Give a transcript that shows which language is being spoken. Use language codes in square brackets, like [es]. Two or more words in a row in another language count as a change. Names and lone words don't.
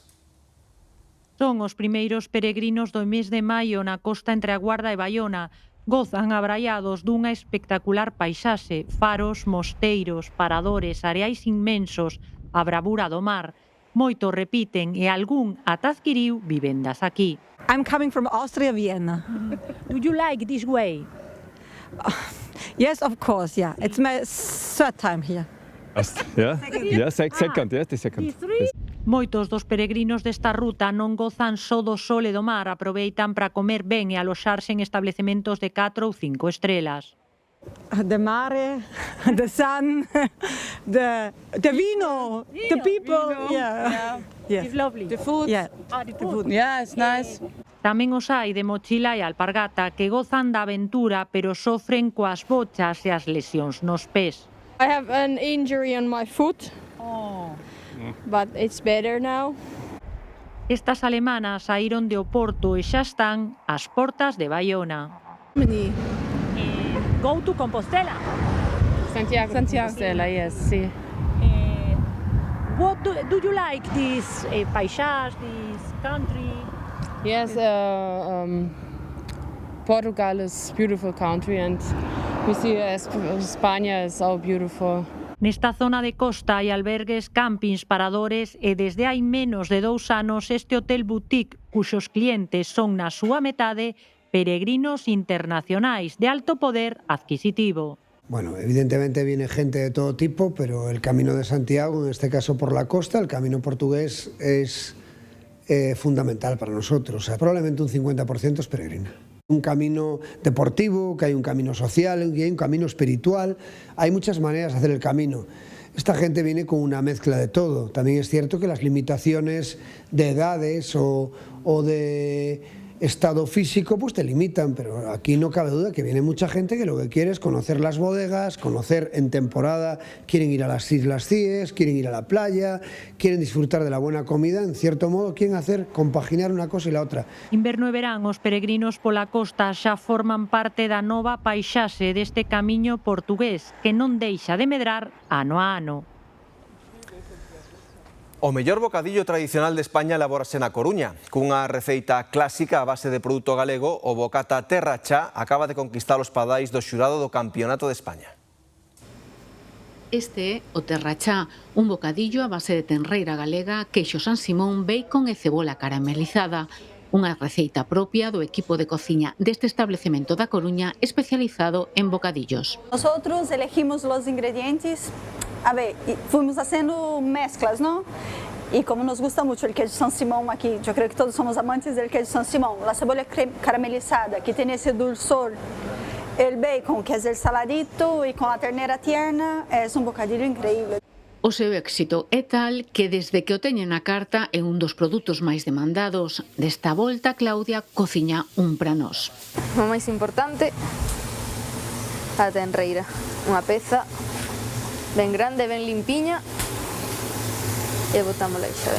[gl] Son os primeiros peregrinos do mes de maio na costa entre a Guarda e Baiona. Gozan abraiados dunha espectacular paisaxe, faros, mosteiros, paradores, areais inmensos, a bravura do mar. Moitos repiten e algún ata adquiriu vivendas aquí. [en] I'm coming from Austria, Vienna. Do you like this way? Yes, of course, yeah. It's my third time here. Second. [gl] Moitos dos peregrinos desta ruta non gozan só do sol e do mar, aproveitan para comer ben e aloxarse en establecementos de 4 ou 5 estrelas. [en] The mare, the sun, the vino, the people. Yeah. It's lovely. The food. Yeah. The food. Yeah, it's nice. [gl] Tamén os hai de mochila e alpargata que gozan da aventura, pero sofren coas bochas e as lesións nos pés. [en] I have an injury on my foot. But it's better now. [gl] Estas alemanas saíron de Oporto e xa están ás portas de Baiona. [en] Go to Compostela. Santiago. Compostela, yes, sí. What do you like this paisage, this country? Yes, Portugal is a beautiful country and we see Spain is so beautiful. [gl] Nesta zona de costa hai albergues, campings, paradores e desde hai menos de 2 anos este hotel boutique, cuxos clientes son na súa metade peregrinos internacionais de alto poder adquisitivo. [es] Bueno, evidentemente viene gente de todo tipo, pero el Camino de Santiago, en este caso por la costa, el Camino Portugués es fundamental para nosotros. Probablemente un 50% es peregrina. Un camino deportivo, que hay un camino social, que hay un camino espiritual. Hay muchas maneras de hacer el camino. Esta gente viene con una mezcla de todo. También es cierto que las limitaciones de edades o de estado físico pues te limitan, pero aquí no cabe duda que viene mucha gente que lo que quiere es conocer las bodegas, conocer en temporada, quieren ir a las Islas Cíes, quieren ir a la playa, quieren disfrutar de la buena comida, en cierto modo quieren compaginar una cosa y la otra. [gl] Inverno e verán, os peregrinos pola costa xa forman parte da nova paisaxe deste camiño portugués que non deixa de medrar ano a ano. O mellor bocadillo tradicional de España elabórase na Coruña. Cunha receita clásica a base de produto galego, o bocata Terrachá acaba de conquistar os padais do xurado do Campeonato de España. Este é o Terrachá, un bocadillo a base de tenreira galega, queixo San Simón, bacon e cebola caramelizada. Unha receita propia do equipo de cociña deste establecemento da Coruña especializado en bocadillos. [es] Nosotros elegimos los ingredientes, a ver, fuimos haciendo mezclas, ¿no? Y como nos gusta mucho el queso San Simón aquí, yo creo que todos somos amantes del queso San Simón, la cebolla caramelizada que tiene ese dulzor, el bacon que es el saladito y con la ternera tierna, es un bocadillo increíble. [gl] O seu éxito é tal que desde que o teñen na carta é un dos produtos máis demandados. Desta volta, Claudia cociña un para nós. O máis importante, a tenreira. Unha peza ben grande, ben limpiña, e botámola aí xa ben.